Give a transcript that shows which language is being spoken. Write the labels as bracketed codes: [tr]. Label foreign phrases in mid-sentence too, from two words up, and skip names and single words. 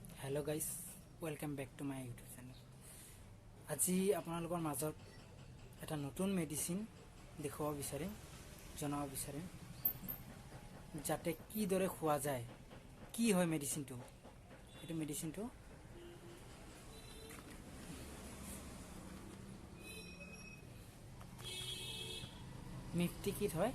[en] hello guys, welcome back to my YouTube channel. [as] আজি আপোনালোকৰ মাজত এটা নতুন মেডিচিন দেখুৱাব বিচাৰিম, জনাব বিচাৰিম যাতে কিদৰে খোৱা যায়, কি হয় মেডিচিনটো। এইটো মেডিচিনটো মিফটি কিট হয়।